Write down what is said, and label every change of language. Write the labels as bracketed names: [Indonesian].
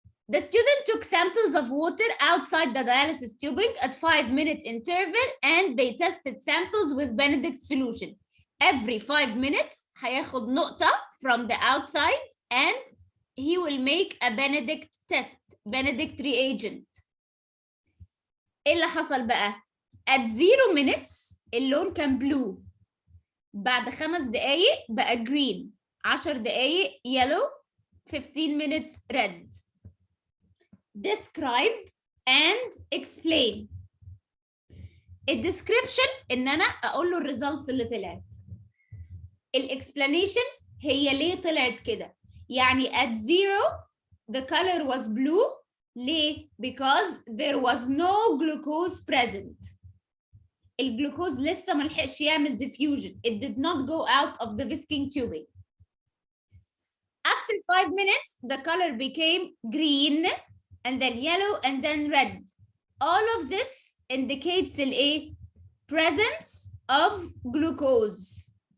[English] The student took samples of water outside the dialysis tubing at 5-minute interval and they tested samples with Benedict solution. Every 5 minutes [Arabic] هياخد نقطة [English] from the outside and he will make a Benedict test, Benedict reagent. [Arabic] ايه اللي حصل بقى؟ [English] at 0 minutes [Arabic] اللون كان blue، بعد 5 دقايق بقى green، 10 دقايق yellow، [English] 15 minutes red. Describe and explain. [Arabic] الديسكريبشن ان انا اقول له الريزلتس اللي طلعت. الاكسبلانيشن هي ليه طلعت كده، يعني [English] at 0 the color was blue. [Arabic] ليه؟ [English] because there was no glucose present. [Arabic] الجلوكوز لسه ما لحقش يعمل diffusion. [English] It did not go out of the whisking tubing. After 5 minutes, the color became green and then yellow and then red. All of this indicates [Arabic] الايه؟ [English] presence of glucose.